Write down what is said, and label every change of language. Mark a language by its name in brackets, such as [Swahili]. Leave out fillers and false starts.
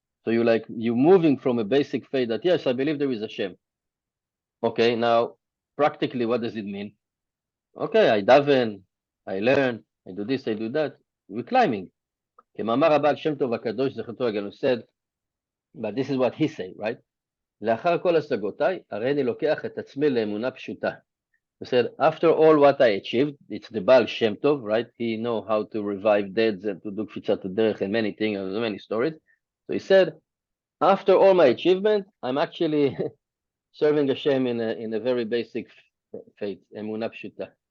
[English] So you're moving from a basic faith that, yes, I believe there is a Shem. Okay, now, practically, what does it mean? Okay, I daven, I learn, I do this, I do that. We're climbing. [Hebrew] כמאמר הבעל שם טוב הקדוש זכותו הגדול [English] said, but this is what he said, right? [Hebrew] לאחר כל השגותיי, הרי אני לוקח את עצמי לאמונה פשוטה. [English] He said, after all what I achieved, it's the Baal Shem Tov, right? He know how to revive dead and to do [Hebrew] קפיצת הדרך [English] and many things, and many stories. So he said, after all my achievement, I'm actually serving Hashem in a very basic faith, [Hebrew] אמונה פשוטה.